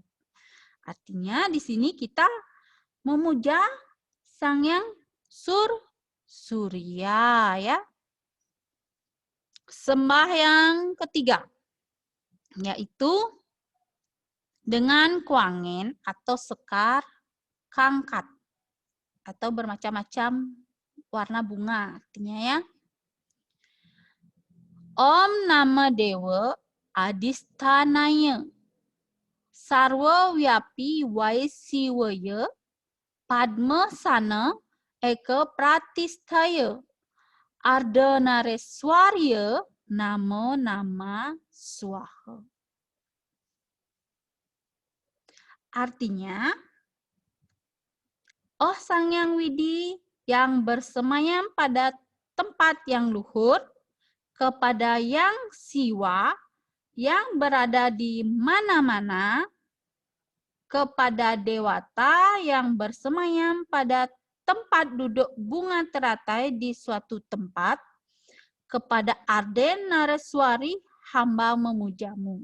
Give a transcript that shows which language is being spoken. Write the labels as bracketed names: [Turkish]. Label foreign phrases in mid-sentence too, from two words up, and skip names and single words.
[Indonesian] Artinya di sini kita memuja Sang Yang Surya ya. Sembahyang ketiga yaitu dengan kuangen atau sekar kangkat atau bermacam-macam warna bunga artinya ya. [Sanskrit] Om Nama Dewa Adisthanaya Sarva Vyapi Vaisiwaya Padma Sana Eka Pratisthaya Ardhanareswarya Namo Nama Swaha. [Indonesian] Artinya, oh Sang Yang Widi yang bersemayam pada tempat yang luhur, kepada Yang Siwa yang berada di mana-mana, kepada Dewata yang bersemayam pada tempat duduk bunga teratai di suatu tempat, kepada Ardhanareswari hamba memujamu.